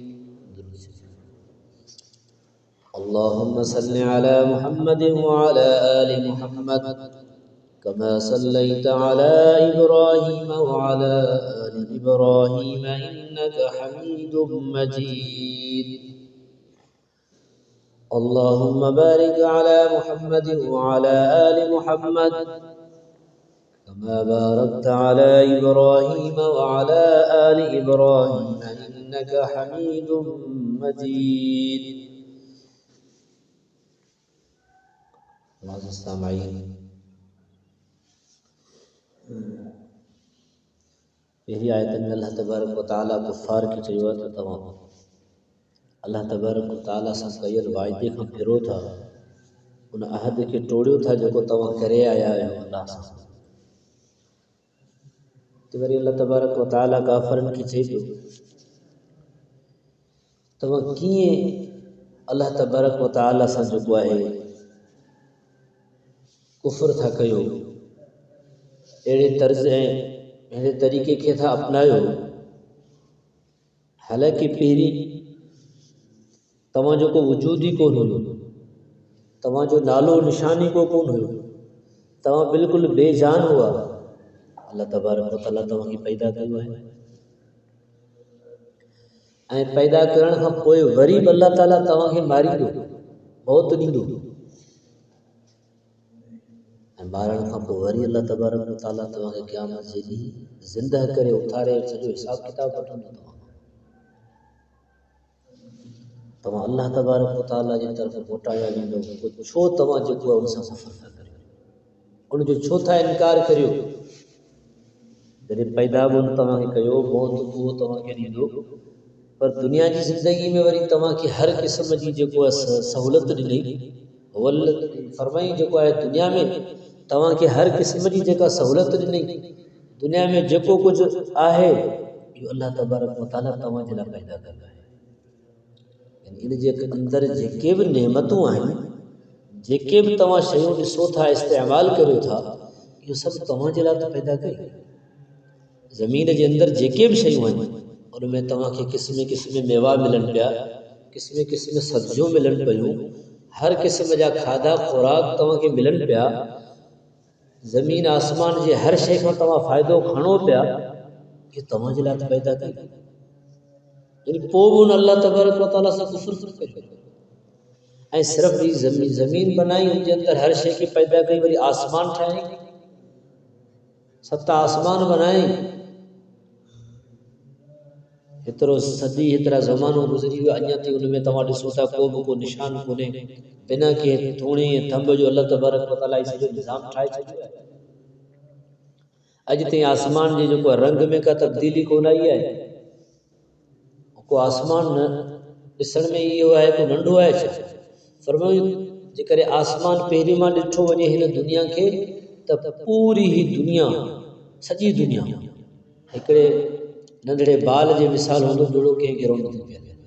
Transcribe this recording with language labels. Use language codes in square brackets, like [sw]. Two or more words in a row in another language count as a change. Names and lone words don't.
[ar] اللهم صل على محمد وعلى آل محمد كما صليت على إبراهيم وعلى آل إبراهيم إنك حميد مجيد. اللهم بارك على محمد وعلى آل محمد كما باركت على إبراهيم وعلى آل إبراهيم إنك حميد مجيد. [sd] पहिरीं आयतन में [ar] الله تبارك وتعالى [sd] कुफ़ार खे चयो त तव्हां [ar] الله تبارك وتعالى [sd] सां कयल वाइदे खां फिरो था, उन अहद खे टोड़ियो था जेको तव्हां करे आया आहियो अल्लाह सां। त वरी [ar] الله تبارك وتعالى [sd] काफ़रनि खे चए पियो तव्हां कीअं [ar] الله تبارك وتعالى [sd] सां जेको आहे कुफ़्र था कयो, अहिड़े तर्ज़ ऐं अहिड़े तरीक़े खे था अपनायो, हालांकि पहिरीं तव्हांजो को वजूद ई कोन हुयो, तव्हांजो नालो निशानी को कोन हुयो, तव्हां बिल्कुलु बेजान हुआ। [ar] الله تبارك وتعالى [sd] तव्हांखे पैदा कयो आहे ऐं पैदा करण खां पोइ वरी बि [ar] الله تعالى [sd] तव्हांखे मारींदो, मौत ॾींदो ऐं मारण खां पोइ वरी [ar] الله تبارك وتعالى [sd] तव्हांखे क़यामत जे ॾींहुं ज़िंदा करे उथारे सॼो हिसाब किताब वठंदो। तव्हां [ar] الله تبارك وتعالى [sd] जी तरफ़ मोटाया वेंदो। छो तव्हां जेको आहे उन सां कुफ़्र था करियो, उनजो छो था इनकार करियो? जॾहिं पैदा बि उन तव्हांखे कयो, मौत उहो तव्हांखे ॾींदो, पर दुनिया जी ज़िंदगी में वरी तव्हांखे हर क़िस्म जी जेको आहे सहूलियत ॾिनी, फरमाई जेको आहे दुनिया में तव्हांखे हर क़िस्म जी जेका सहूलियत ॾिनी, दुनिया में जेको कुझु आहे इहो [ar] الله تبارك وتعالى [sd] तव्हांजे लाइ पैदा कयो आहे। इन जे अंदरि जेके बि नेमतूं आहिनि, जेके बि तव्हां शयूं ॾिसो था, इस्तेमालु करियो था, इहो सभु तव्हांजे लाइ त पैदा कई। ज़मीन जे अंदरि जेके बि शयूं आहिनि उनमें तव्हांखे क़िस्म क़िस्म मेवा मिलनि पिया, क़िस्म क़िस्म सब्जियूं मिलनि पियूं, हर क़िस्म जा खाधा खुराक तव्हांखे मिलनि पिया, ज़मीन आसमान जे हर शइ खां तव्हां फ़ाइदो खणो पिया, इहो तव्हांजे लाइ त पैदा कई। यानी पोइ बि उन [ar] الله تبارك وتعالى [sd] सां कुफ़्र कयो ऐं सिर्फ़ ही ज़मीन बनाई, उनजे अंदरि हर शइ खे पैदा कई, वरी आसमान ठाही, 7 आसमान बनाए, हेतिरो सदी हेतिरा ज़मानो गुज़री वियो, अञा ताईं उनमें तव्हां ॾिसो था को बि को निशान कोन्हे, बिना कंहिं थूणी थंभ जो अल्लाह तबारक व तआला सॼो निज़ाम ठाहे छॾियो आहे। अॼु ताईं आसमान जे जेको रंग में का तब्दीली कोन आई आहे। को आसमान न ॾिसण में इहो आहे को नंढो आहे छा? फरमायो जेकॾहिं आसमान पहिरीं मां ॾिठो वञे हिन दुनिया खे त पूरी ही दुनिया, सॼी दुनिया हिकिड़े नंढड़े बाल जे मिसाल हूंदो, जहिड़ो कंहिं गिरो नथी पियल।